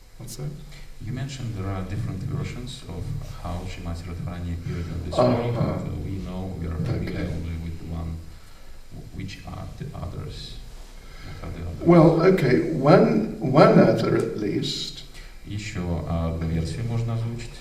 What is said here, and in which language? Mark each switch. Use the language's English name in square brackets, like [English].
[English] What's that? You mentioned there are different versions of how Shrimati Radharani appeared in this world, but we know we are familiar only with one. Which are the others? What are the others? Well, okay, one other at least [Russian] Еще одну версию можно озвучить.